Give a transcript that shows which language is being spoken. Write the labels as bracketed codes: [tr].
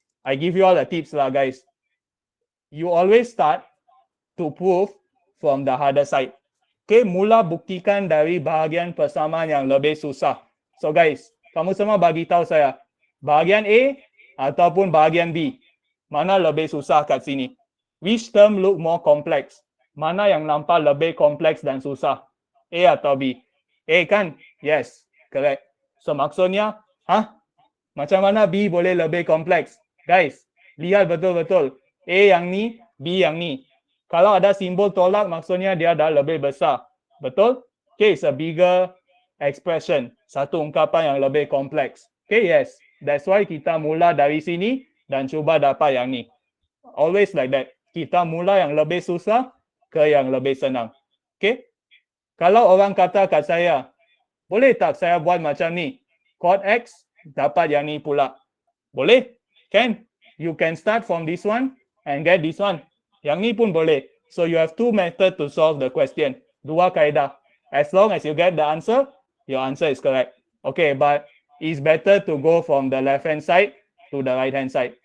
[en] I give you all the tips lah guys. You always start to prove from the harder side. [ms] Okay, mula buktikan dari bahagian persamaan yang lebih susah. So guys, kamu semua bagi tahu saya, bahagian A ataupun bahagian B, mana lebih susah kat sini? [en] Which term look more complex? [ms] Mana yang nampak lebih kompleks dan susah? A atau B? A kan? [en] Yes, correct. [ms] So maksudnya, macam mana B boleh lebih kompleks? Guys, lihat betul-betul. A yang ni, B yang ni. Kalau ada simbol tolak, maksudnya dia dah lebih besar. Betul? [en] Okay, it's a bigger expression. [ms] Satu ungkapan yang lebih kompleks. Okay, yes. That's why kita mula dari sini dan cuba dapat yang ni. [en] Always like that. [ms] Kita mula yang lebih susah ke yang lebih senang. Okay? Kalau orang kata kat saya, boleh tak saya buat macam ni? Code X, dapat yang ni pula. Boleh? Can? [en] You can start from this one and get this one. [ms] Yang ni pun boleh. [en] So you have two methods to solve the question. [ms] Dua kaedah. [en] As long as you get the answer, your answer is correct. Okay, but it's better to go from the left hand side to the right hand side.